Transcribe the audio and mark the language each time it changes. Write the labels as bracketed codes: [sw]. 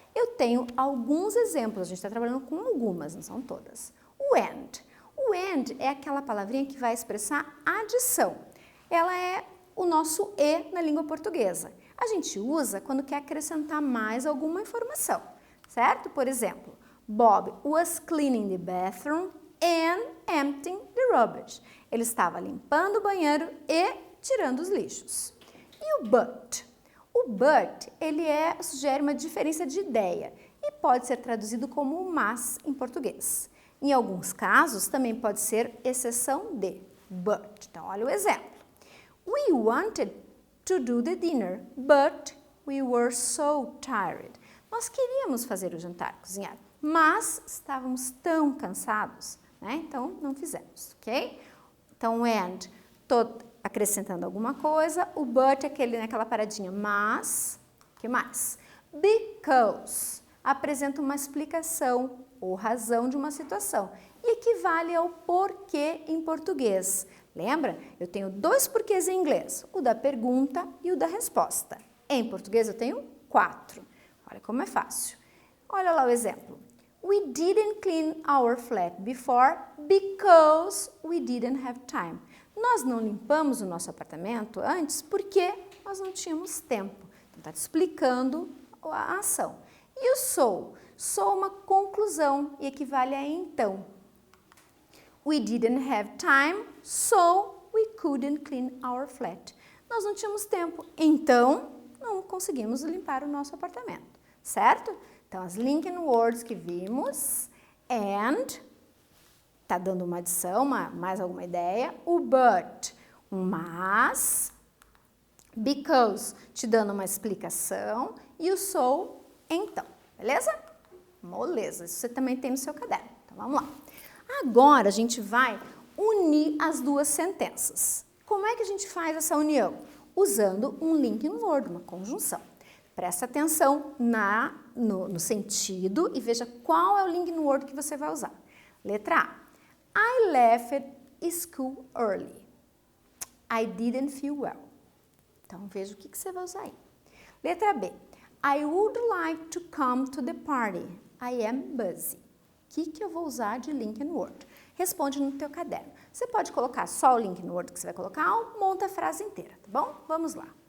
[pt] Eu tenho alguns exemplos, a gente está trabalhando com algumas, não são todas. O and. O and é aquela palavrinha que vai expressar adição. Ela é o nosso e na língua portuguesa. A gente usa quando quer acrescentar mais alguma informação, certo? [en] Por exemplo, Bob was cleaning the bathroom and emptying the rubbish. [pt] Ele estava limpando o banheiro e tirando os lixos. E o but? O but, ele sugere uma diferença de ideia e pode ser traduzido como mas em português. Em alguns casos, também pode ser exceção de but. Então, olha o exemplo. [en] We wanted to do the dinner, but we were so tired. [pt] Nós queríamos fazer o jantar, cozinhar, mas estávamos tão cansados, né? Então, não fizemos, ok? Então, and, tô acrescentando alguma coisa. O but é aquela paradinha, mas, o que mais? Because apresenta uma explicação ou razão de uma situação e equivale ao porquê em português. Lembra? Eu tenho dois porquês em inglês, o da pergunta e o da resposta. Em português eu tenho 4. Olha como é fácil. Olha lá o exemplo. [en] We didn't clean our flat before because we didn't have time. [pt] Nós não limpamos o nosso apartamento antes porque nós não tínhamos tempo. Então, está te explicando a ação. E o so? So é uma conclusão e equivale a então. [en] We didn't have time, so we couldn't clean our flat. [pt] Nós não tínhamos tempo, então não conseguimos limpar o nosso apartamento, certo? Então, as linking words que vimos, and, tá dando uma adição, mais alguma ideia, o but, um mas, because, te dando uma explicação, e o so, então, beleza? Moleza, isso você também tem no seu caderno. Então, vamos lá. Agora, a gente vai unir as duas sentenças. Como é que a gente faz essa união? Usando um linking word, uma conjunção. Presta atenção no sentido e veja qual é o linking word que você vai usar. Letra A. [en] I left school early. I didn't feel well. [pt] Então, veja o que você vai usar aí. Letra B. [en] I would like to come to the party. I am busy. [pt] O que eu vou usar de linking word? Responde no teu caderno. Você pode colocar só o linking word que você vai colocar ou monta a frase inteira, tá bom? Vamos lá.